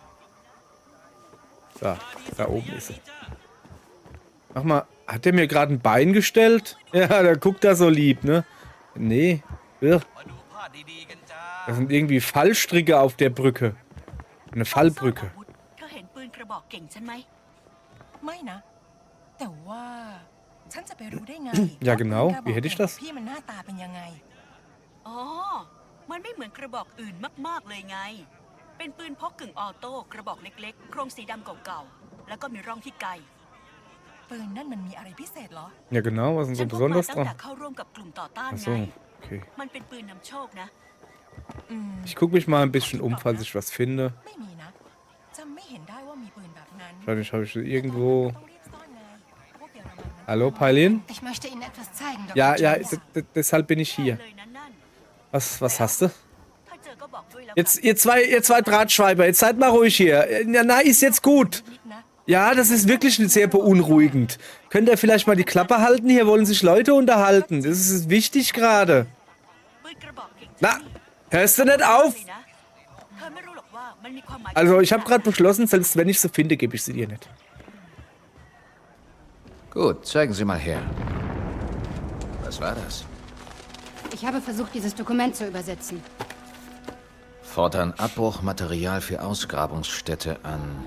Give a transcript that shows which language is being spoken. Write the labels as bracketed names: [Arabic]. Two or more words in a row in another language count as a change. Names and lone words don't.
[German] Da oben ist er. Mach mal, hat der mir gerade ein Bein gestellt? Ja, der guckt da so lieb, ne? Nee. Das sind irgendwie Fallstricke auf der Brücke. Eine Fallbrücke. [Thai] เธอเห็นปืนกระบอกเก่งฉันไหมไม่นะแต่ว่าฉันจะไปรู้ได้ไง [German] Ja, genau. Wie hätte ich das? [Thai] พี่มันหน้าตาเป็นยังไง อ๋อ มันไม่เหมือนกระบอกอื่นมากๆเลยไง เป็นปืนพกกึ่งออโต้กระบอกเล็กๆ โครงสีดำเก่าๆ แล้วก็มีร่องที่ไกล ปืนนั่นมันมีอะไรพิเศษเหรอ [German] Ja, genau. Was ist denn [Thai] ฉั [German] so [Thai] นพกมา [German] besonders [Thai] ตั้งแต่ [German] dran? [Thai] เข้าร่วมกับกลุ่มต่อต้าน [German] Ach [Thai] ไง [German] so. Okay. [Thai] มันเป็นปืนนำโชคนะ อืม [German] Ich gucke mich mal ein bisschen um, falls ich was finde. [Thai] ไม่มีนะจำไม่เห็นได้ว่ามีปืนแบบนั้น [German] Wahrscheinlich habe ich irgendwo... [Thai] ต้องรีบซ่อนไงพวกเยอรมันนั้น [German] Hallo, Pailin? Ich möchte Ihnen etwas zeigen, Dr. Ja, Jones. deshalb bin ich hier. [Thai] เลยนั่นนั่น [German] Was hast du? [Thai] ถ้าเจอก็บอกด้วยแล้ว [German] Jetzt, ihr zwei Drahtschweiber, jetzt seid mal ruhig hier. Ja, na, ist jetzt gut. [Thai] นิดนะ [German] Ja, das ist wirklich sehr beunruhigend. Könnt ihr vielleicht mal die Klappe halten? Hier wollen sich Leute unterhalten. Das ist wichtig gerade. [Thai] ปืนกระบอกเก่ง [German] Na, hörst du nicht auf? [Thai] เลยนะเธอไม่รู้หรอกว่ามันมีความหมาย [German] Also, ich habe gerade beschlossen, selbst wenn ich sie finde, gebe ich sie dir nicht. Gut, zeigen Sie mal her. Was war das? Ich habe versucht, dieses Dokument zu übersetzen. Fordern Abbruchmaterial für Ausgrabungsstätte an.